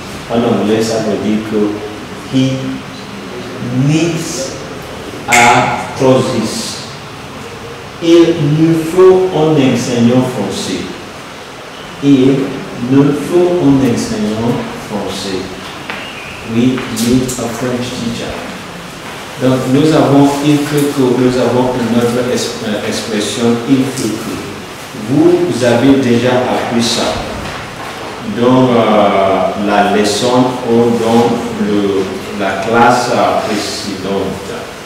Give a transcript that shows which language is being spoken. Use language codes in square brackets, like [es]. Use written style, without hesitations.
[fr] En anglais, ça veut dire que [en] he needs a trousers. [fr] Il nous faut un enseignant français. Il nous faut un enseignant français. [en] We need a French teacher. [fr] Donc nous avons il faut que, nous avons une autre expression il faut que. Vous avez déjà appris ça dans la leçon ou dans la classe précédente.